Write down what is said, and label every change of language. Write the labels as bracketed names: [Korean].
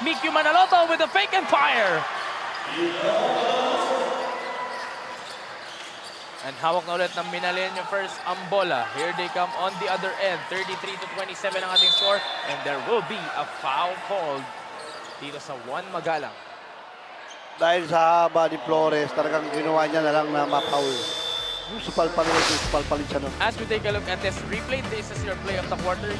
[English] Mikyu Manaloto with the fake and fire. [Filipino] And hawak na ulit ng Minalin yung first ang bola. [English] Here they come on the other end. 33-27 [Filipino] ang ating score. [English] And there will be a foul called [Filipino] dito sa [English] Juan Magalang. [Filipino] Dahil sa haba ni Flores, talagang ginawa niya na lang na ma-foul. Yung supalpalin siya nun. [English] As we take a look at this replay, this is your play of the quarter.